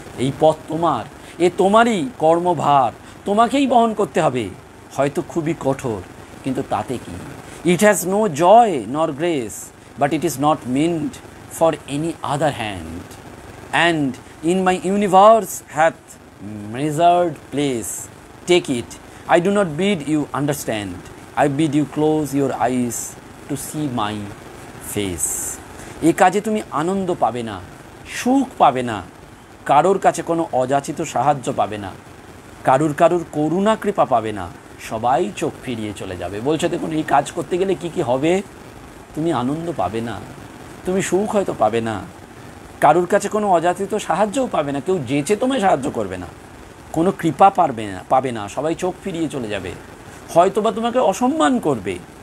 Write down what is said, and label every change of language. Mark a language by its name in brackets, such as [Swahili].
[Bangla] এই পথ তোমার, তোমারই কর্মভার, তোমাকেই বহন করতে হবে, হয়তো খুবই কঠোর, কিন্তু তাতে কি? [English] It has no joy nor grace, but it is not meant for any other hand, and in my universe hath measured place, take it. I do not bid you understand, I bid you close your eyes to see my face. [Bangla] এই কাজে তুমি আনন্দ পাবে না, সুখ পাবে না, কারোর কাছে কোনো অযাচিত সাহায্য পাবে না, কারুর করুণা কৃপা পাবে না, সবাই চোখ ফিরিয়ে চলে যাবে। বলছে দেখুন, এই কাজ করতে গেলে কি কি হবে? তুমি আনন্দ পাবে না, তুমি সুখ হয়তো পাবে না, কারুর কাছে কোনো অযাচিত সাহায্যও পাবে না, কেউ যেচে তোমায় সাহায্য করবে না, কোনো কৃপা পাবে না, সবাই চোখ ফিরিয়ে চলে যাবে, হয়তো বা তোমাকে অসম্মান করবে,